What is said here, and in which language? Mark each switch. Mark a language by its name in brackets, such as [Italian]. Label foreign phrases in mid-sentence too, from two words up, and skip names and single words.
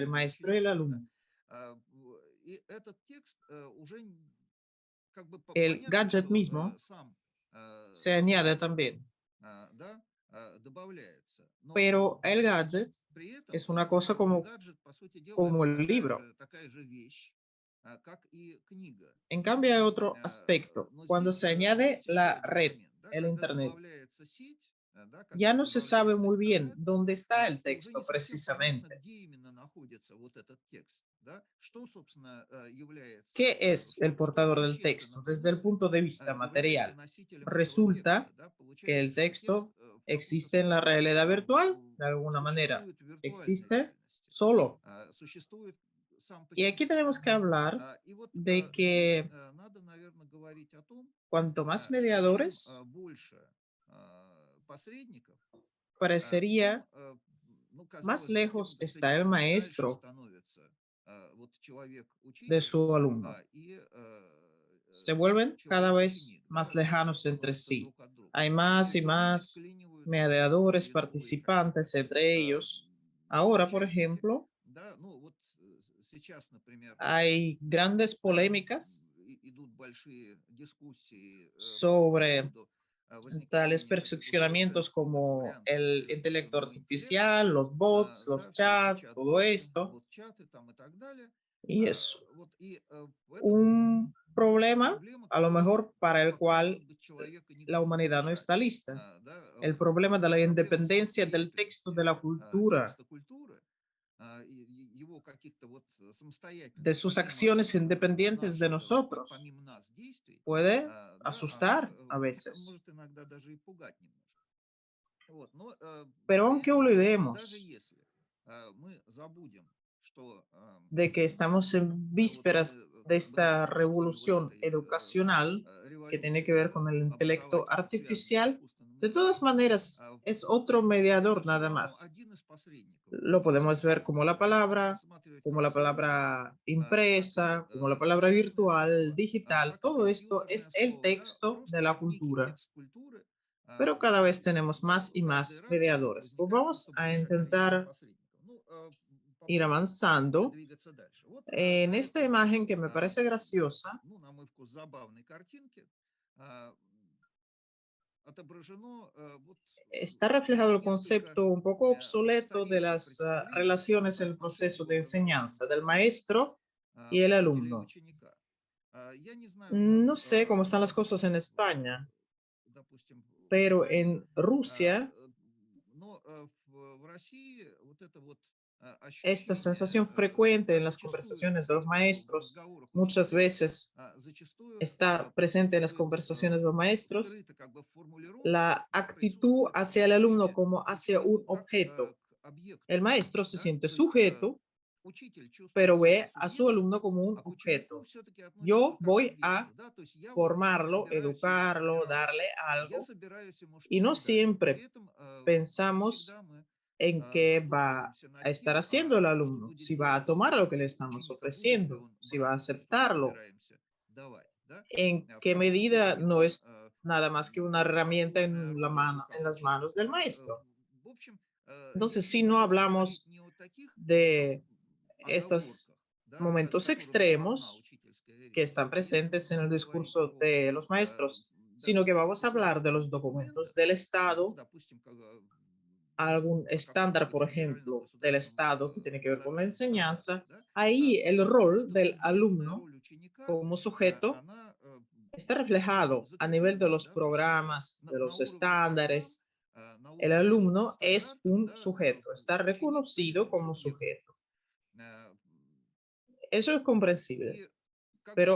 [Russian] учителем и [Spanish] maestro y el [Russian] учеником. Да. [Spanish] alumno. [Russian] И этот текст уже как бы [Spanish] El [Russian] понятно, [Spanish] gadget [Russian] что [Spanish] mismo se [Russian] сам [Spanish] añade [Russian] гаджет, [Spanish] también, [Russian] да, добавляется. Но [Spanish] pero el gadget [Russian] при этом [Spanish] es una cosa como, [Russian] гаджет, по сути дела, [Spanish] como [Russian] это [Spanish] el libro. [Russian] такая же вещь, как и книга. [Spanish] En cambio, hay otro aspecto. [Russian] Но [Spanish] Cuando [Russian] здесь [Spanish] se añade [Russian] есть еще [Spanish] la [Russian] один [Spanish] red, [Russian] момент. Да, [Spanish] el [Russian] когда [Spanish] Internet, [Russian] добавляется сеть, да, [Spanish] ya [Russian] когда [Spanish] no se sabe [Russian] добавляется [Spanish] muy bien [Russian] интернет, [Spanish] dónde está el [Russian] то уже не [Spanish] texto [Russian] совсем понятно, [Spanish] precisamente. [Russian] где именно находится вот этот текст. Да? Что, собственно, является, [Spanish] ¿Qué es el [Russian] что в [Spanish] portador del texto? [Russian] вещественном [Spanish] Desde el [Russian] смысле [Spanish] punto de vista [Russian] является [Spanish] material, [Russian] носителем этого текста. [Spanish] resulta [Russian] Да? [Spanish] que [Russian] Получается, [Spanish] el [Russian] что текст [Spanish] texto [Russian] в каком-то [Spanish] existe en la [Russian] смысле [Spanish] realidad virtual, de alguna manera, [Russian] существует в виртуальной [Spanish] existe [Russian] реальности, [Spanish] solo. [Russian] существует сам по [Spanish] Y aquí [Russian] себе. [Spanish] tenemos que hablar [Russian] И вот [Spanish] de [Russian] здесь [Spanish] que [Russian] надо, наверное, говорить о том, [Spanish] cuanto más [Russian] что чем [Spanish] mediadores, [Russian] больше посредников, тем, [Spanish] parecería [Russian] ну, [Spanish] más [Russian] казалось бы, тем, [Spanish] lejos [Russian] так сказать, [Spanish] está el [Russian] дальше [Spanish] maestro [Russian] становится вот [Spanish] de [Russian] человек-учитель [Spanish] su alumno. [Russian] и [Spanish] Se vuelven cada vez [Russian] человек-ученик, да, [Spanish] más [Russian] меньше [Spanish] lejanos entre [Russian] становятся [Spanish] sí. [Russian] друг от друга. [Spanish] Hay [Russian] То [Spanish] más y [Russian] есть они [Spanish] más [Russian] вклиниваются все новые [Spanish] mediadores, [Russian] и новые какие-то [Spanish] participantes entre ellos. Ahora, por [Russian] участники, [Spanish] ejemplo, [Russian] да, ну вот сейчас, например, [Spanish] hay grandes polémicas [Russian] идут большие дискуссии по [Spanish] sobre [Russian] поводу [Spanish] tales [Russian] возникновения [Spanish] perfeccionamientos [Russian] усовершенствованных [Spanish] como [Russian] вариантов [Spanish] el intelecto [Russian] искусственного интеллекта, [Spanish] artificial, los bots, los [Russian] да, всякие [Spanish] chats, todo [Russian] чат-боты, [Spanish] esto. [Russian] бот-чаты там и так далее. [Spanish] Y es [Russian] Вот, и это [Spanish] un problema, [Russian] проблема, [Spanish] a lo [Russian] которая [Spanish] mejor, para el [Russian] пока, может [Spanish] cual [Russian] быть, человека [Spanish] la [Russian] никому не [Spanish] humanidad no [Russian] решать. [Spanish] está lista. [Russian] Да, [Spanish] El [Russian] вот, [Spanish] problema de la [Russian] проблема [Spanish] independencia del texto de [Russian] самостоятельности [Spanish] la cultura, [Russian] текста культуры, его каких-то вот [Spanish] de [Russian] самостоятельных, [Spanish] sus [Russian] помимо [Spanish] acciones independientes de nosotros, [Russian] помимо нас действий, [Spanish] puede [Russian] да, она [Spanish] asustar a veces. [Russian] может иногда даже и пугать немножко. Вот, но [Spanish] Pero [Russian] при [Spanish] aunque [Russian] этом, даже [Spanish] olvidemos [Russian] если мы забудем, что [Spanish] de que estamos en [Russian] вот мы [Spanish] vísperas de [Russian] как бы [Spanish] esta [Russian] находим вот [Spanish] revolución [Russian] этой [Spanish] educacional que tiene que ver [Russian] революции [Spanish] con el intelecto [Russian] образовательной, связанной с [Spanish] artificial, [Russian] искусственным [Spanish] de todas [Russian] интеллектом, [Spanish] maneras es otro [Russian] это [Spanish] mediador [Russian] все [Spanish] nada [Russian] равно [Spanish] más. [Russian] один из посредников в [Spanish] Lo [Russian] этом [Spanish] podemos ver [Russian] смысле. [Spanish] como la [Russian] Его можно [Spanish] palabra, [Russian] рассматривать [Spanish] como [Russian] как [Spanish] la [Russian] слово, [Spanish] palabra [Russian] так и [Spanish] impresa, como la palabra [Russian] печатное [Spanish] virtual, [Russian] слово, [Spanish] digital. [Russian] так и [Spanish] Todo esto [Russian] компьютерное [Spanish] es el [Russian] слово, да, [Spanish] texto de [Russian] просто [Spanish] la [Russian] как некий [Spanish] cultura. [Russian] текст культуры, [Spanish] Pero cada vez tenemos más [Russian] но [Spanish] y [Russian] каждый [Spanish] más [Russian] раз [Spanish] mediadores. Pues [Russian] возникает [Spanish] vamos [Russian] просто [Spanish] a [Russian] большее количество [Spanish] intentar [Russian] посредников. Ну, [Spanish] ir [Russian] попробуем [Spanish] avanzando. [Russian] двигаться дальше. Вот [Spanish] En [Russian] на [Spanish] esta [Russian] этой, [Spanish] imagen que me parece graciosa, [Russian] ну, на мой вкус, забавной картинке отображено вот [Spanish] está reflejado el [Russian] несколько [Spanish] concepto un poco obsoleto de [Russian] устаревших [Spanish] las [Russian] представлений о [Spanish] relaciones en el [Russian] соотношении [Spanish] proceso de [Russian] в образовательном [Spanish] enseñanza del [Russian] процессе [Spanish] maestro y el [Russian] учителя и [Spanish] alumno. [Russian] ученика. Я не знаю, как [Spanish] No sé cómo [Russian] у [Spanish] están las [Russian] вас, [Spanish] cosas en España, [Russian] допустим, в [Spanish] pero [Russian] Испании, [Spanish] en Rusia [Russian] но в России вот это вот [Spanish] esta [Russian] ощущение, [Spanish] sensación frecuente en las [Russian] зачастую, [Spanish] conversaciones de los [Russian] кстати, в [Spanish] maestros [Russian] разговорах [Spanish] muchas [Russian] учителей, [Spanish] veces [Russian] зачастую [Spanish] está presente en las [Russian] присутствует [Spanish] conversaciones de los maestros [Russian] скрыто как бы в формулировках, [Spanish] la [Russian] да, [Spanish] actitud [Russian] присутствует [Spanish] hacia el alumno [Russian] отношение [Spanish] como [Russian] к [Spanish] hacia un [Russian] ученику как [Spanish] objeto. [Russian] к объекту, [Spanish] El maestro se [Russian] да, [Spanish] siente [Russian] то есть [Spanish] sujeto, [Russian] учитель чувствует [Spanish] pero [Russian] себя [Spanish] ve a su [Russian] субъектом, [Spanish] alumno como un [Russian] а к ученику [Spanish] objeto. [Russian] все-таки относится [Spanish] Yo [Russian] как к [Spanish] voy [Russian] объекту, [Spanish] a [Russian] да, то есть я вот [Spanish] formarlo, [Russian] собираюсь ему [Spanish] educarlo, [Russian] сформировать, [Spanish] darle [Russian] я [Spanish] algo, [Russian] собираюсь ему [Spanish] y no [Russian] что-то дать. При [Spanish] siempre [Russian] этом не [Spanish] pensamos [Russian] всегда мы [Spanish] en qué va [Russian] задумываемся [Spanish] a [Russian] над [Spanish] estar [Russian] тем, [Spanish] haciendo el [Russian] что [Spanish] alumno, [Russian] будет [Spanish] si va a [Russian] делать [Spanish] tomar lo que le estamos [Russian] ученик, будет ли [Spanish] ofreciendo, [Russian] он [Spanish] si va a [Russian] брать то, что мы [Spanish] aceptarlo, [Russian] собираемся давать. Да? [Spanish] en [Russian] В [Spanish] qué [Russian] какой [Spanish] medida [Russian] степени [Spanish] no [Russian] он [Spanish] es nada más que una [Russian] просто [Spanish] herramienta [Russian] послушное орудие в [Spanish] en [Russian] руках [Spanish] las [Russian] ученика. [Spanish] manos del [Russian] Да? [Spanish] maestro. [Russian] В общем, [Spanish] Entonces, [Russian] если [Spanish] si no [Russian] говорить [Spanish] hablamos [Russian] не о таких [Spanish] de estos [Russian] оговорках, да, [Spanish] momentos [Russian] которыми сплошна [Spanish] extremos [Russian] учительская [Spanish] que [Russian] речь, [Spanish] están [Russian] если мы [Spanish] presentes en el [Russian] будем говорить [Spanish] discurso [Russian] о [Spanish] de los maestros, sino [Russian] даже [Spanish] que vamos a hablar de [Russian] государственных [Spanish] los documentos [Russian] документах, [Spanish] del [Russian] ну, [Spanish] Estado, [Russian] допустим, [Spanish] algún estándar, por [Russian] какого-либо федерального [Spanish] ejemplo, del [Russian] государственного [Spanish] Estado que tiene que ver con la [Russian] государства, [Spanish] enseñanza, [Russian] да, [Spanish] ahí el [Russian] вот [Spanish] rol [Russian] эта [Spanish] del [Russian] субъектная [Spanish] alumno [Russian] роль ученика, [Spanish] como sujeto [Russian] она [Spanish] está [Russian] сейчас [Spanish] reflejado a nivel de [Russian] закреплена, [Spanish] los [Russian] да, то есть [Spanish] programas, de [Russian] на [Spanish] los [Russian] уровне программ, [Spanish] estándares. [Russian] на [Spanish] El [Russian] уровне [Spanish] alumno es [Russian] стандартов, [Spanish] un [Russian] да, [Spanish] sujeto, está [Russian] ученик [Spanish] reconocido [Russian] признан [Spanish] como [Russian] субъектом. [Spanish] sujeto. Э, Eso es comprensible, [Russian] И как бы с